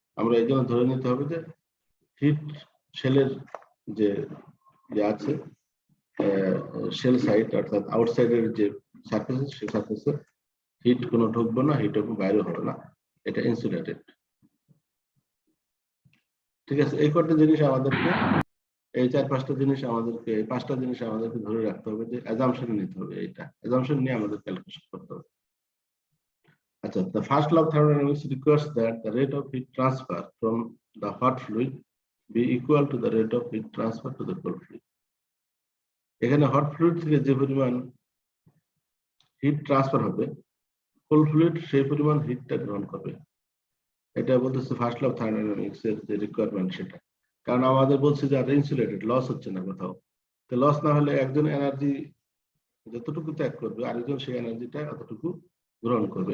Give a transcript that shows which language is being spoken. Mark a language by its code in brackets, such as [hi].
[bn] আমরা এই জন্য ধরে নিতে হবে যে হিট শেলের যে আছে শেল সাইড অর্থাৎ আউটসাইডের যে সারফেস, সেই সারফেসে হিট কোনো ঢুকবে না, হিট বাইরে হবে না, এটা ইনসুলেটেড। ঠিক আছে, এই কটা জিনিস আমাদেরকে, এই 4-5টা জিনিস আমাদেরকে, এই 5টা জিনিস আমাদেরকে ধরে রাখতে হবে, যে অ্যাজাম্পশন নিতে হবে, এইটা অ্যাজাম্পশন নিয়ে আমাদের ক্যালকুলেশন করতে হবে। [en] আচ্ছা, the first law of thermodynamics requires that the rate of heat transfer from the hot fluid be equal to the rate of heat transfer to the cold fluid. [bn] এখানে hot fluid থেকে যে পরিমাণ heat transfer হবে, cold fluid সেই পরিমাণ হিটটা গ্রহণ করবে। এটা বলতেছে ফার্স্ট ল অফ থার্মোডাইনামিক্স এর যে রিকোয়ারমেন্ট সেটা, কারণ আমাদের বলছে যে ইনসুলেটেড, লস হচ্ছে না কোথাও। তো লস না হলে একজন এনার্জি যতটুকু ত্যাগ করবে আরেকজন সেই এনার্জিটা অতটুকু গ্রহণ করবে।